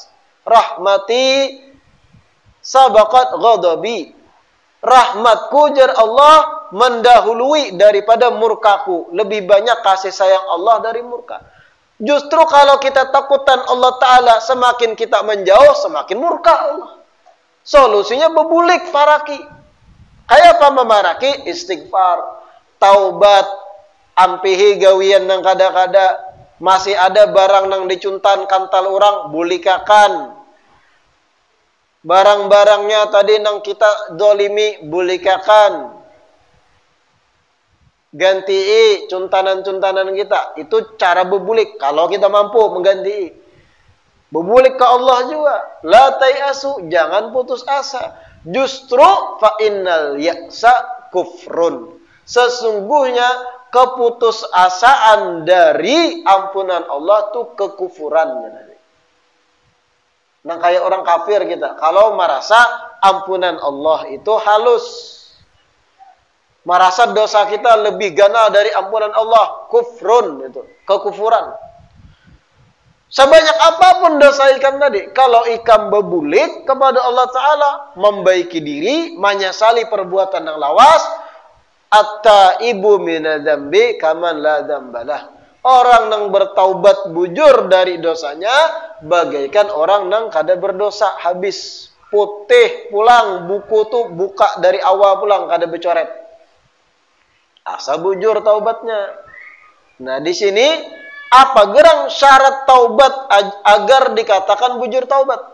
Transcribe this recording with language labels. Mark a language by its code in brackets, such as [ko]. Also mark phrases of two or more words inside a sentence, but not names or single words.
[ar] رحمتي سبقت غضبي. [id] Rahmatku jar Allah mendahului daripada murkaku. Lebih banyak kasih sayang Allah dari murka. Justru kalau kita takutan Allah Ta'ala, semakin kita menjauh, semakin murka Allah. [bjn] Solusinya bebulik, paraki. Kayak apa memaraki? Istighfar, taubat, ampihi gawian nang kada-kada. Masih ada barang nang dicuntan kantal orang, bulikakan. Barang-barangnya tadi nang kita dolimi, bulikakan. Ganti cuntanan-cuntanan kita. Itu cara bebulik. [id] Kalau kita mampu mengganti. [bjn] Bebulik ke Allah juga. [ar] لا تيأسوا, [id] jangan putus asa. [ar] Justru فإن اليأس كفر. [id] Sesungguhnya keputusasaan dari ampunan Allah itu kekufuran. Nah kayak orang kafir kita. Kalau merasa ampunan Allah itu halus. Merasa dosa kita lebih ganal dari ampunan Allah. Kufrun itu. Kekufuran. [bjn] Sebanyak apapun dosa ikan tadi. Kalau ikan bebulik kepada Allah Ta'ala. [id] Membaiki diri. Menyesali perbuatan yang lawas. [ar] التائب من الذنب كمن لا ذنب له. [id] Orang yang bertaubat bujur dari dosanya bagaikan orang yang kada berdosa. [bjn] Habis putih pulang, buku tuh buka dari awal pulang, kada bercoret. Asa bujur taubatnya. Nah di sini apa gerang syarat taubat agar dikatakan bujur taubat?